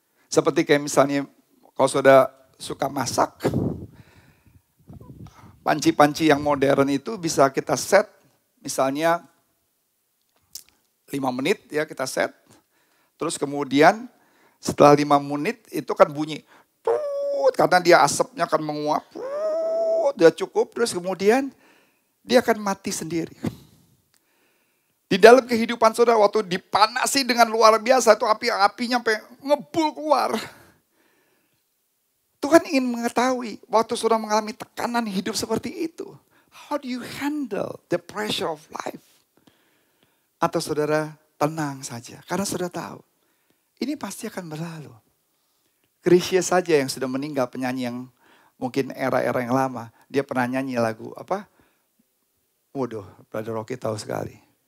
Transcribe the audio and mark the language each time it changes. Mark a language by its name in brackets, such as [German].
[Indonesian] Seperti kayak misalnya, kalau saudara suka masak, panci-panci yang modern itu bisa kita set, misalnya 5 menit ya kita set, terus kemudian setelah 5 menit itu kan bunyi, karena dia asapnya akan menguap, dia cukup, terus kemudian dia akan mati sendiri. Di dalam kehidupan saudara waktu dipanasi dengan luar biasa, itu apinya sampai ngebul keluar. Tuhan ingin mengetahui waktu saudara mengalami tekanan hidup seperti itu. [English] How do you handle the pressure of life? [Indonesian] Atau saudara tenang saja. Karena saudara tahu, ini pasti akan berlalu. Krisya saja yang sudah meninggal, penyanyi yang mungkin era-era yang lama. Dia pernah nyanyi lagu apa? Waduh, Brother Rocky tahu sekali.